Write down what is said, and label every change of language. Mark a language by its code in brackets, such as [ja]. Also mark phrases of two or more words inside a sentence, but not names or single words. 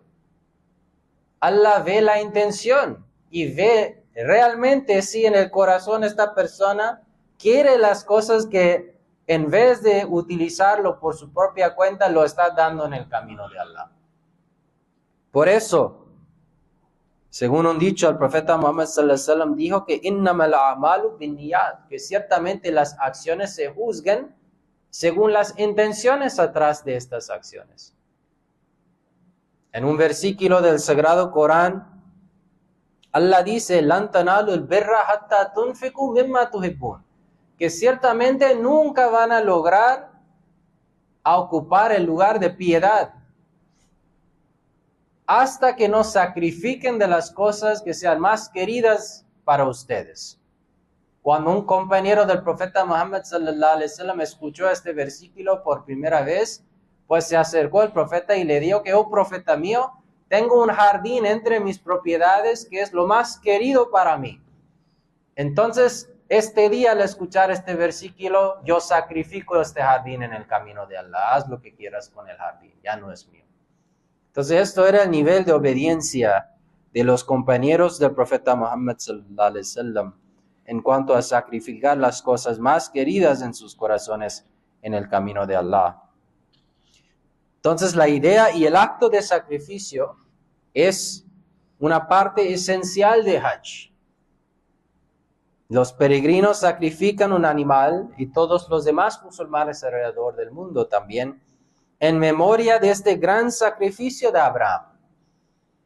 [es] Allah ve la intención y ve realmente si en el corazón esta persona quiere las cosas que en vez de utilizarlo por su propia cuenta, lo está dando en el camino de Allah. Por eso, según un dicho, el profeta Muhammad [ar] صلى الله عليه وسلم [es] dijo que [ar] إنما الأعمال بالنيات, [es] que ciertamente las acciones se juzgan según las intenciones atrás de estas acciones. En un versículo del Sagrado Corán, Allah dice, [ar] "لن تنالوا البر حتى تنفقوا مما تحبون", [es] que ciertamente nunca van a lograr a ocupar el lugar de piedad hasta que no sacrifiquen de las cosas que sean más queridas para ustedes. Cuando un compañero del profeta Muhammad [ar] صلى الله عليه وسلم [es] escuchó este versículo por primera vez, pues se acercó al profeta y le dijo que, oh profeta mío, tengo un jardín entre mis propiedades que es lo más querido para mí. Entonces, este día al escuchar este versículo, yo sacrifico este jardín en el camino de Allah. Haz lo que quieras con el jardín, ya no es mío. Entonces, esto era el nivel de obediencia de los compañeros del profeta Muhammad [ar] صلى الله عليه وسلم [es] en cuanto a sacrificar las cosas más queridas en sus corazones en el camino de Allah. Entonces, la idea y el acto de sacrificio es una parte esencial de Hajj. Los peregrinos sacrifican un animal y todos los demás musulmanes alrededor del mundo también en memoria de este gran sacrificio de Abraham.